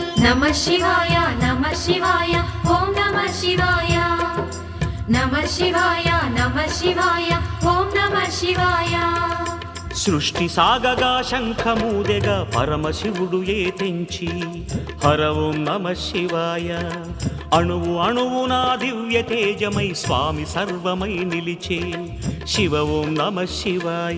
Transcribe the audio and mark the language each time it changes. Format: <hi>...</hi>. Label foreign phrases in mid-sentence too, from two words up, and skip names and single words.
<sa>नमः शिवाय नमः शिवाय ॐ नमः शिवाय नमः शिवाय नमः शिवाय ॐ नमः शिवाय</sa> <te>సృష్టి సాగగా శంఖమూదెగా పరమశివుడు ఏతించి</te> <sa>హర ఓం నమ శివాయ</sa> <te>అణువు అణువునా దివ్య తేజమై స్వామి సర్వమై నిలిచే</te> <sa>శివ ఓం నమ శివాయ</sa>